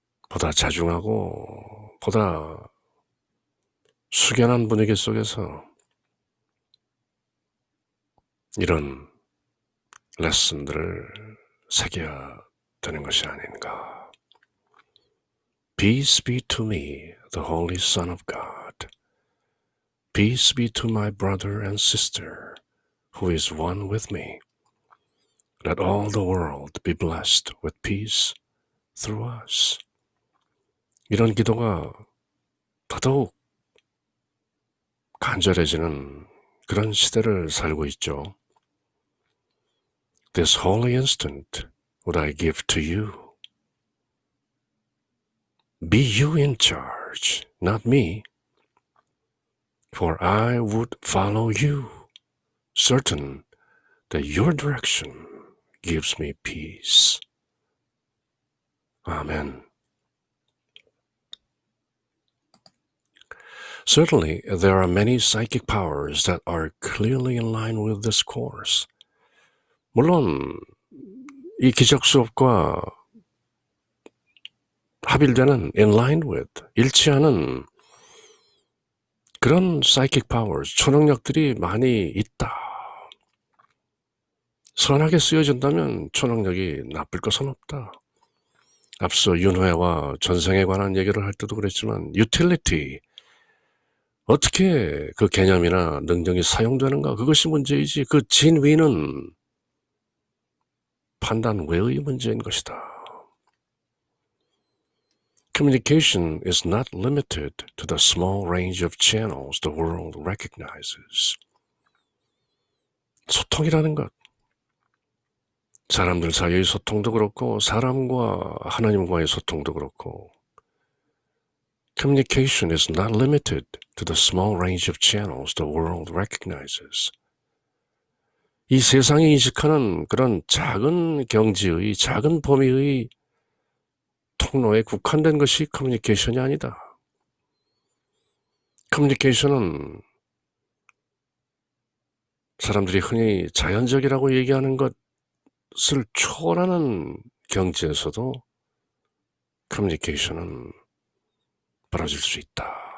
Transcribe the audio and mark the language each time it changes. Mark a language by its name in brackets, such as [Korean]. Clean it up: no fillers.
[Korean] 보다 자중하고 보다 숙연한 분위기 속에서 이런 레슨들을 새겨야 되는 것이 아닌가. [English] Peace be to me, the Holy Son of God. Peace be to my brother and sister, who is one with me. Let all the world be blessed with peace through us. [Korean] 이런 기도가 더더욱 간절해지는 그런 시대를 살고 있죠. [English] This holy instant would I give to you. Be you in charge, not me. For I would follow you, certain that your direction gives me peace. Amen. Certainly, there are many psychic powers that are clearly in line with this course. [Korean] 물론 이 기적 수업과 합일되는 [English] in line with, [Korean] 일치하는 그런 psychic powers, 초능력들이 많이 있다. 선하게 쓰여진다면 초능력이 나쁠 것은 없다. 앞서 윤회와 전생에 관한 얘기를 할 때도 그랬지만 utility, 어떻게 그 개념이나 능력이 사용되는가, 그것이 문제이지 그 진위는 판단 외의 문제인 것이다. [English] Communication is not limited to the small range of channels the world recognizes. [Korean] 소통이라는 것, 사람들 사이의 소통도 그렇고 사람과 하나님과의 소통도 그렇고, [English] Communication is not limited to the small range of channels the world recognizes. [Korean] 이 세상이 인식하는 그런 작은 경지의, 작은 범위의 통로에 국한된 것이 커뮤니케이션이 아니다. 커뮤니케이션은 사람들이 흔히 자연적이라고 얘기하는 것을 초월하는 경지에서도 커뮤니케이션은 벌어질 수 있다.